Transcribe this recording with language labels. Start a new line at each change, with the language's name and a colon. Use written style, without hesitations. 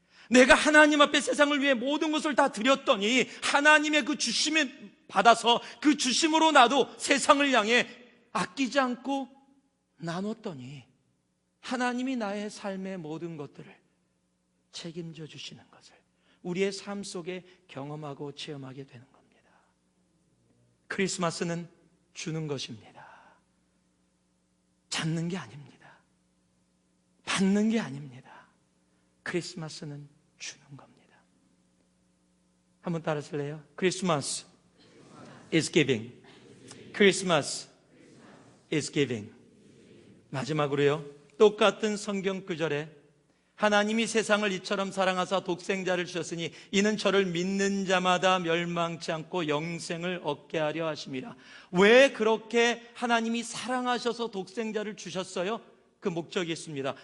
Korean: 내가 하나님 앞에 세상을 위해 모든 것을 다 드렸더니 하나님의 그 주심을 받아서 그 주심으로 나도 세상을 향해 아끼지 않고 나눴더니 하나님이 나의 삶의 모든 것들을 책임져 주시는 것을 우리의 삶 속에 경험하고 체험하게 되는 겁니다. 크리스마스는 주는 것입니다. 받는 게 아닙니다. 받는 게 아닙니다. 크리스마스는 주는 겁니다. 한번 따라하실래요?
English: 크리스마스 is giving. 크리스마스 is giving.
Korean: 마지막으로요, 똑같은 성경 구절에 하나님이 세상을 이처럼 사랑하사 독생자를 주셨으니 이는 저를 믿는 자마다 멸망치 않고 영생을 얻게 하려 하심이라. 왜 그렇게 하나님이 사랑하셔서 독생자를 주셨어요? 그 목적이 있습니다.